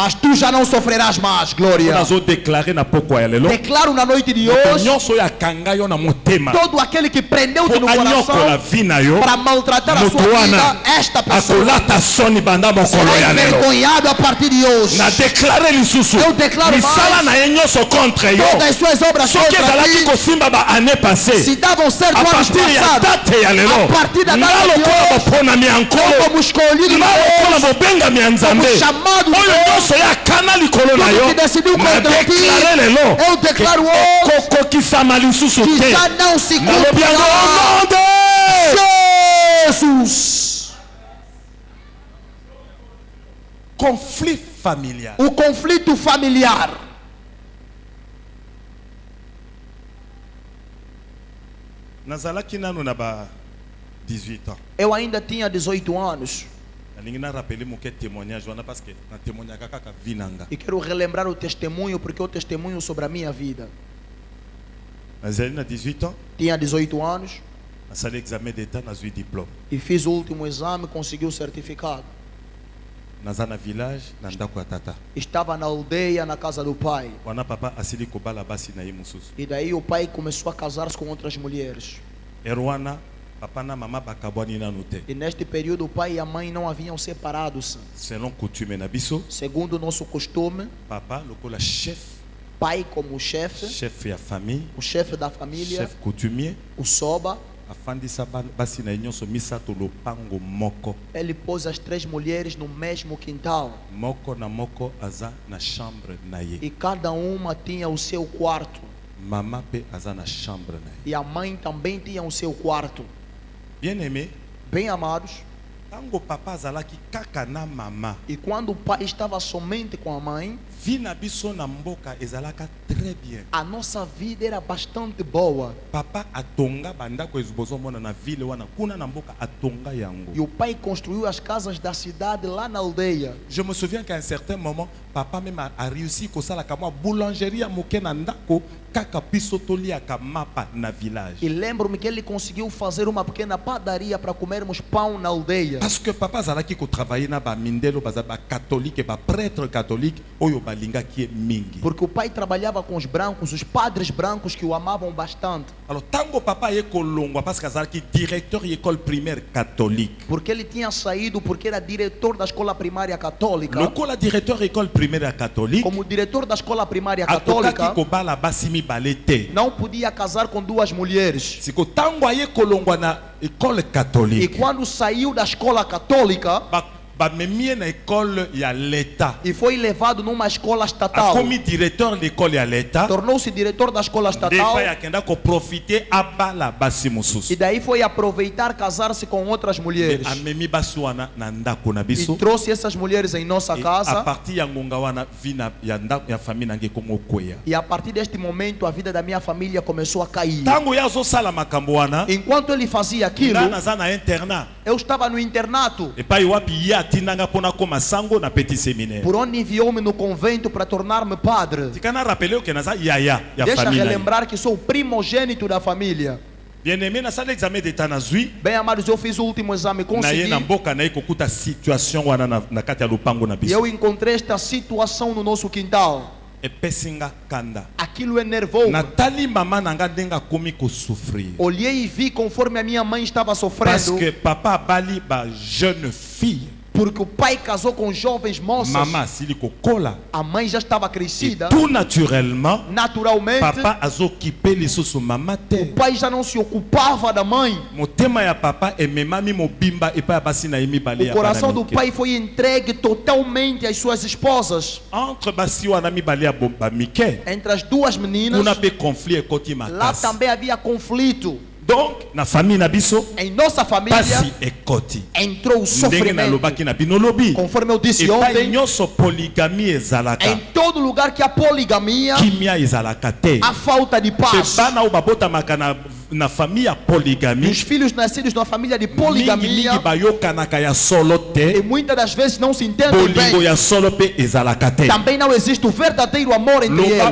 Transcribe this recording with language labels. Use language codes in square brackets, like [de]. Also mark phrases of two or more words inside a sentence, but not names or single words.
[pt] Mas tu já não sofrerás mais, glória. [ln] Nazodéclare na pokwa ya lelo, [pt] Declaro na noite de [ln] moto [pt] hoje, [ln] nyonso oyo akanga yo na motema [pt] todo aquele que prendeu-te [ln] po no anyokola [pt] coração [ln] vi na yo, [pt] para maltratar a [ln] moto [pt] sua [ln] wana [pt] vida, esta pessoa [ln] akolata soni banda mokolo [pt] será [ln] ya lelo. [pt] envergonhado a partir de hoje. [ln] Na déclare lisusu [pt] Eu declaro [ln] misala [pt] mais. [ln] na ye nyonso contre yo, [pt] Todas as suas obras [ln] soki [pt] contra [ln] ezalaki [pt] ti, [ln] kosimba ba [fr] année passée, [pt] se davam certo a anos [ln] partir ya [pt] passados, [ln] date ya lelo, [pt] a partir da [ln] nga [pt] data de [ln] lokola [pt] hoje, [ln] baponami ya nkolo, [pt] como escolhido de [ln] nga lokola [pt] Deus, [ln] bobengami ya nzambe [pt] como chamado de [ln] oyo [pt] Deus, [ln] nyonso ya kana likolo na [pt] tudo [ln] yo, [pt] que decidiu [ln] na [pt] contra ti, [ln] déclare lelo [pt] eu declaro hoje [ln] kokokisama lisusu [pt] que [ln] te, [pt] já não se [ln] nalobi yango [pt] cumprirá. [fr] au nom de Jesus! conflit familial. [pt] O conflito familiar. [ln] Nazalaki nanu na ba 18 ans. [pt] Eu ainda tinha 18 anos [ln] Nalingi na rappeler moke témoignage wana [fr] parce que [ln] na témoignaka kaka vinanga. [pt] e quero relembrar o testemunho porque é o testemunho sobre a minha vida. [ln] Nazali na 18 ans, [pt] Tinha 18 anos [ln] nasali [fr] examen d'état [ln] nazwi diplôme. [pt] e fiz o último exame e consegui o certificado. [ln] Naza na village na ndako ya tata. [pt] Estava na aldeia, na casa do pai. [ln] Wana papa asili kobala basi na ye mosusu. [pt] E daí o pai começou a casar-se com outras mulheres. [ln] Erwana papa na mama bakabwani nanu te. [pt] E neste período o pai e a mãe não haviam separados. [fr] Selon coutume [ln] na biso, [pt] Segundo o nosso costume, [ln] papa lokola chef, [pt] pai como chefe, [ln] chef ya famille, [pt] o chefe da família, [fr] chef coutumier, [pt] o soba, [ln] afandisa basi na ye nyonso misato lopango moko. [pt] ele pôs as 3 mulheres no mesmo quintal. [ln] Moko na moko aza na chambre na ye. [pt] E cada uma tinha o seu quarto. [ln] Mama pe aza na chambre na ye. [pt] E a mãe também tinha o seu quarto. [fr] Bien aimé, [pt] Bem amados. [ln] tango papa azalaki kaka na mama, [pt] E quando o pai estava somente com a mãe, [ln] vi na biso na mboka ezalaka [fr] très bien. [pt] a nossa vida era bastante boa. [ln] Papa atonga bandako ezobozomona na ville wana kuna na mboka atonga yango. [pt] E o pai construiu as casas da cidade lá na aldeia. [fr] Je me souviens qu'à un certain moment, papa même a réussi [ln] kosalaka mwa boulangerie ya moke na ndako kaka biso toliaka mapa na village. [pt] E lembro-me que ele conseguiu fazer uma pequena padaria para comermos pão na aldeia. [fr] Parce que [ln] papa azalaki ko travailler na ba mindelo baza ba catholique ba [fr] prêtre catholique [ln] oyo balingaki ye mingi. [pt] Porque o pai trabalhava com os brancos, os padres brancos que o amavam bastante. [fr] Alors [ln] tango papa ye kolongwa [fr] parce que azalaki directeur de école primaire catholique. [pt] Porque ele tinha saído porque era diretor da escola primária católica. [fr] Lokola directeur école primaire catholique, [pt] Como diretor da escola primária [ln] atokaki [pt] católica, [ln] kobala basi mibale te. [pt] não podia casar com 2 mulheres. [ln] Siko tango aye kolongwa na école [pt] E [ln] catholique, [pt] quando saiu da escola católica [ln] bamemie na école ya l'État. [pt] e foi levado numa escola estatal, [ln] Akomi [fr] directeur de l'école [ln] ya l'État. [pt] tornou-se diretor da escola estatal [ln] Depa yakenda ko profiter abala basi [pt] e [ln] mosusu. [pt] daí foi aproveitar casar-se com outras mulheres. [ln] Amemi basi wana na ndako na [pt] E [ln] biso. [pt] trouxe essas mulheres em nossa [fr] Et à [pt] casa. [ln] partir ya ngonga wana vi na ya ndako ya famille nange kongo kweya. [pt] E a partir deste momento a vida da minha família começou a cair. [ln] Tango ya azosala makambo wana, [pt] Enquanto ele fazia aquilo, [ln] nga naza na internat. [pt] eu estava no internato. [ln] Epai wapi ye atindanga mpona koma sango na [fr] petit séminaire. [pt] Por onde enviou-me no convento para tornar-me padre. [ln] Tikana rappeler que naza yaya ya [pt] Deixa [ln] famille. na ye. [pt] relembrar que sou o primogênito da família. [ln] Bien-aimé, nasala [fr] examen d'état [ln] nazwi. [pt] Bem, amados, eu fiz o último exame, [ln] Na ye [pt] consegui. [ln] na mboka na ye kokuta situation wana na kati ya lupango na [pt] E [ln] biso. [pt] eu encontrei esta situação no nosso quintal. [ln] Epesinga kanda. [pt] Aquilo enervou-me. [ln] Natali mama nanga ndenga komi ko souffrir. [pt] Olhei e vi conforme a minha mãe estava [fr] Parce [pt] sofrendo. [ln] que papa bali ba [fr] jeune fille. [pt] Porque o pai casou com jovens moças. [ln] Mama sili kokola. [pt] A mãe já estava [fr] Et [pt] crescida. [fr] tout naturellement, [pt] Naturalmente, [ln] papa azokipe lisusu mama [pt] o [ln] te. [pt] pai já não se ocupava da mãe. [ln] Motema ya papa ememami mobimba epa ya basi na ye mibale [pt] O [ln] ya [pt] coração [ln] bana [pt] do [ln] mike. [pt] pai foi entregue totalmente às suas esposas. [ln] Entre basi wana mibale ya mike, [pt] Entre as 2 meninas, [ln] kuna pe conflit ekoti [pt] lá [ln] makasi. [pt] também havia conflito. [ln] Donc, na famille na biso, [pt] Em nossa família [ln] pasi ekoti. [pt] entrou o [ln] Ndenge na [pt] sofrimento. [ln] lobaki na binolobi. [pt] Conforme eu disse [fr] Et pas [pt] ontem, [ln] nyonso polygamie ezalaka. [pt] em todo lugar que há poligamia, [ln] Kimia ezalaka te. [pt] há falta de [ln] Pe [pt] paz. [ln] bana o babotamaka na famille ya polygamie. [pt] Os filhos nascidos numa família de [ln] Mingi [pt] poligamia, [ln] bayokanaka ya solo [pt] e [ln] te. [pt] muitas das vezes não se entendem [ln] Bolingo [pt] bem. [ln] ya solo pe ezalaka te. [pt] Também não existe o verdadeiro amor entre [ln] Loba